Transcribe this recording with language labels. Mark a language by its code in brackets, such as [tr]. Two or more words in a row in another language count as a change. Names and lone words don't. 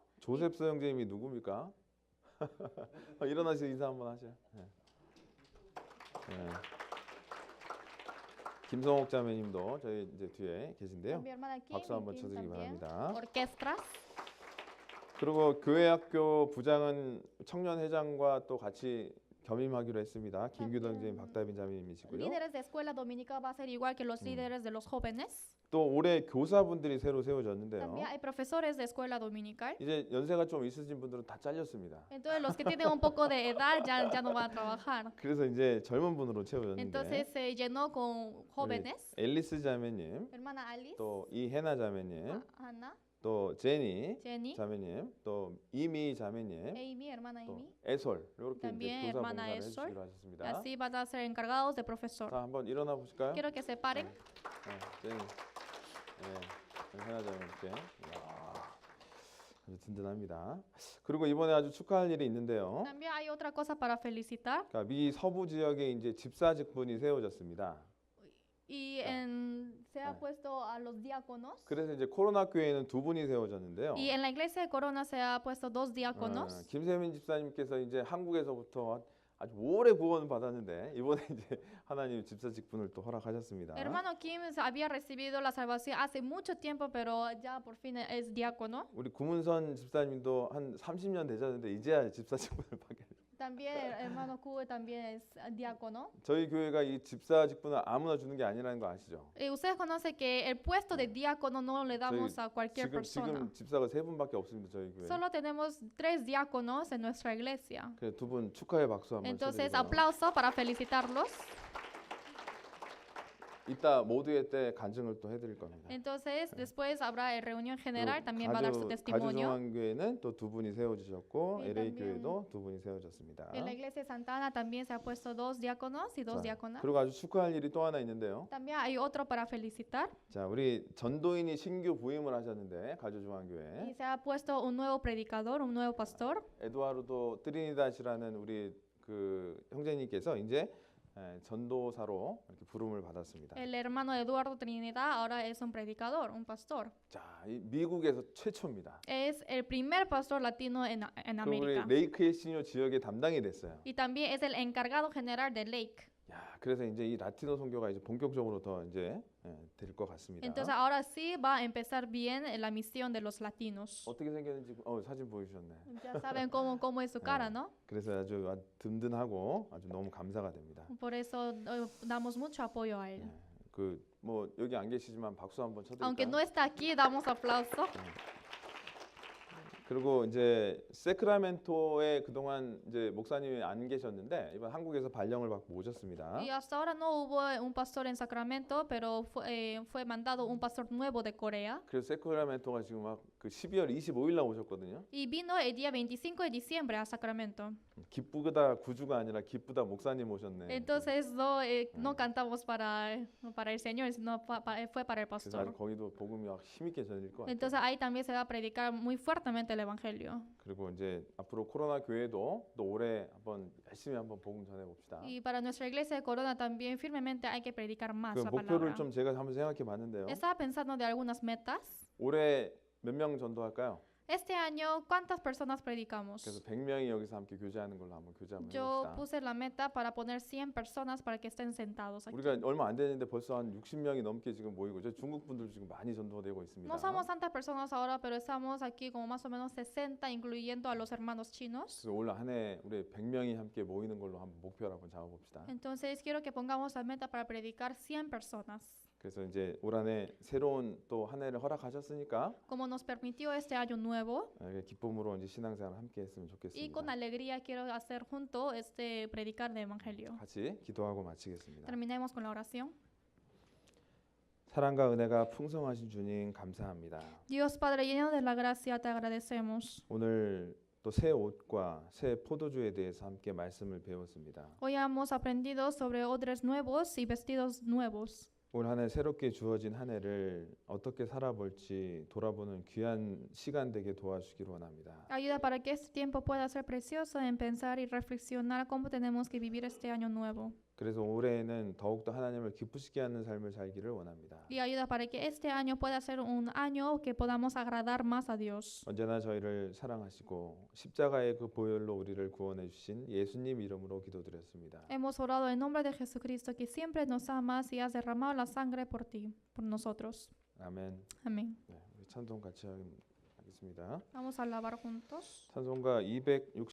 [ko] 조셉서 형제님이 누굽니까? 일어나서 인사 한번 하세요. 네. 네. 김성옥 자매님도 저희 이제 뒤에 계신데요. [es] También hermana Kim [ko] 박수 [es] y [ko] 한번 Kim 쳐드리기 [es] también. [ko] 바랍니다. [es] Orquestas. [ko] 그리고 교회학교 부장은 청년회장과 또 같이 겸임하기로 했습니다. 김규동 선생님, 박다빈 자매님이시고요. [es] Líderes de escuela dominica va a ser igual que los líderes de los jóvenes. [ko] 또 올해 교사분들이 새로 세워졌는데요. [es] También hay profesores de escuela dominical. [ko] 이제 연세가 좀 있으신 분들은 다 잘렸습니다. [es] Entonces los que tienen un poco de edad ya no van a trabajar. [ko] 그래서 이제 젊은 분으로 채워졌는데 [es] Entonces se llenó con jóvenes. [ko] 앨리스 자매님, [es] Hermana Alice, [ko] 또 이해나 자매님, Ana, 또 제니 Jenny, 자매님, 또 이미 자매님, [es] Amy, hermana [ko] 또 Amy. 애솔 이렇게 [es] También [ko] 이제 교사 [es] hermana [ko] 봉사를 Esol. 해주기로 하셨습니다. [es] Así van a ser encargados de profesor. [ko] 자, 한번 일어나 보실까요? [es] Quiero que se paren. [ko] 제니, 이해나 자매님께. 아주 든든합니다. 그리고 이번에 아주 축하할 일이 있는데요. [es] También hay otra cosa para felicitar. [ko] 그러니까 미 서부 지역에 이제 집사직분이 세워졌습니다. [es] Y se ha puesto a los diáconos. [ko] 그래서 이제 코로나 교회에는 두 분이 세워졌는데요. [es] Y en la iglesia de Corona se ha puesto dos diáconos. [ko] 김세민 집사님께서 이제 한국에서부터 아주 오래 구원을 받았는데 이번에 이제 하나님 집사 직분을 또 허락하셨습니다. [es] Hermano Kim había recibido la salvación hace mucho tiempo, pero ya por fin es diácono. [ko] 우리 구문선 집사님도 한 30년 되셨는데 이제야 집사 직분을 받게 됐어요. [es] También hermano Q también es diácono. [ko] 저희 교회가 이 집사 직분을 아무나 주는 게 아니라는 거 아시죠? [es] Ustedes conocen que el puesto de diácono no le damos a cualquier persona. [ko] 지금 집사가 세 분밖에 없습니다. 저희 교회. [es] Solo tenemos 3 diáconos en nuestra iglesia. [ko] 그래 두 분 축하의 박수 한번 [es] Entonces, [ko] 쳐드리고요. [es] aplauso para felicitarlos. [ko] 이따 모두의 때 간증을 또 해드릴 겁니다. [es] Entonces, después habrá reunión general, también va a dar su testimonio. [ko] 가주중앙교회는 또 두 분이 세워주셨고 [es] Sí, LA también. [ko] 교회도 두 분이 세워졌습니다. [es] En la iglesia de Santana también se ha puesto 2 diáconos y 2 diáconas. [ko] 그리고 아주 축하할 일이 또 하나 있는데요. [es] También hay otro para felicitar. [ko] 자, 우리 전도인이 신규 부임을 하셨는데 [es] Y [ko] 가주중앙교회 [es] se ha puesto un nuevo predicador, un nuevo pastor. [ko] 에두아르도 트리니다시라는 우리 그 형제님께서 이제 전도사로 이렇게 부름을 받았습니다. [es] El hermano Eduardo Trinidad ahora es un predicador, un pastor. [ko] 자, 이 미국에서 최초입니다. [es] Es el primer pastor latino en [ko] 그리고 우리 América. 레이크 에시니오 지역의 담당이 됐어요. [es] Y también es el encargado general de Lake. [ko] 야, 그래서 이제 이 라티노 선교가 이제 본격적으로 더 이제 될 것 같습니다. [es] Entonces ahora sí va a empezar bien la misión de los latinos. [ko] 어떻게 생겼는지 사진 보여주셨네. [es] Ya saben cómo es su cara, ¿no? [ko] 그래서 아주 든든하고 아주 너무 감사가 됩니다. [es] Por eso damos mucho apoyo a él. [ko] 그 뭐 여기 안 계시지만 박수 한번 [es] Aunque [ko] 쳐드릴까요? [es] no está aquí, damos aplauso. [ko] 그리고 이제 세크라멘토에 그동안 이제 목사님이 안 계셨는데 이번 한국에서 발령을 받고 오셨습니다. [es] Y hasta ahora no hubo un pastor en Sacramento, pero fue mandado un pastor nuevo de Corea. [ko] 그래서 세크라멘토가 지금 막 그 12월 25일 날 오셨거든요. [es] Y vino el día 25 de diciembre a Sacramento. [ko] 기쁘다 구주가 아니라 기쁘다 목사님 오셨네. [es] Entonces no cantamos para el Señor, sino fue para el [ko] 그래서 아주 [es] pastor. [ko] 거기도 복음이 막 힘있게 전해질 것 같아요. [es] Entonces ahí también se va a predicar muy fuertemente el Evangelio. [ko] 그리고 이제 앞으로 코로나 교회도 또 올해 한번 열심히 한번 복음 전해 봅시다. [es] Y para nuestra iglesia de Corona también firmemente hay que predicar más [ko] 그 [es] la [ko] 목표를 [es] palabra. [ko] 좀 제가 한번 생각해 봤는데요. [es] Estaba pensando de algunas metas. [ko] 올해 몇 명 전도할까요? [es] Este año, ¿cuántas personas predicamos? [ko] 그래서 100명이 여기서 함께 교제하는 걸로 한번 교제 한번 [es] Yo [ko] 해봅시다. [es] puse la meta para poner 100 personas para que estén sentados aquí. [ko] 우리가 얼마 안 되는데 벌써 한 60명이 넘게 지금 모이고 저 중국 분들 지금 많이 전도되고 있습니다. [es] No somos tantas personas ahora, pero estamos aquí como más o menos 60, incluyendo a los hermanos chinos. [ko] 그래서 올 한 해 우리 100명이 함께 모이는 걸로 한번 목표를 한번 잡아봅시다. [es] Entonces quiero que pongamos la meta para predicar 100 personas. [ko] 그래서 이제 올 한 해 새로운 또 한 해를 허락하셨으니까 [es] Como nos permitió este año nuevo, [ko] 기쁨으로 이제 신앙생활 함께 했으면 [es] y [ko] 좋겠습니다. [es] con alegría quiero hacer junto predicar de evangelio. [ko] 같이 기도하고 마치겠습니다. [es] Terminemos con la oración. [ko] 사랑과 은혜가 풍성하신 주님 감사합니다. [es] Dios Padre lleno de la gracia, te agradecemos. [ko] 오늘 또 또 새 옷과 새 포도주에 대해서 함께 말씀을 배웠습니다. [es] Hoy hemos aprendido sobre odres nuevos y vestidos nuevos. [ko] 올 한 해 새롭게 주어진 한 해를 어떻게 살아볼지 돌아보는 귀한 시간 되게 도와주기를 원합니다. [es] Ayuda para que este tiempo pueda ser precioso en pensar y reflexionar cómo tenemos que vivir este año nuevo. [ko] 그래서 올해에는 더욱더 하나님을 기쁘시게 하는 삶을 살기를 원합니다. [es] Y ayuda para que este año pueda ser un año que podamos agradar más a Dios. [ko] 언제나 저희를 사랑하시고 십자가의 그 보혈로 우리를 구원해 주신 예수님 이름으로 기도드렸습니다. [es] Hemos orado en nombre de Jesucristo, que siempre nos amas y has derramado la sangre por ti, por nosotros. [ko] 아멘. [es] Amén. [ko] 네, 우리 찬송 같이 하겠습니다. [es] Vamos a alabar juntos. [ko] 찬송가 260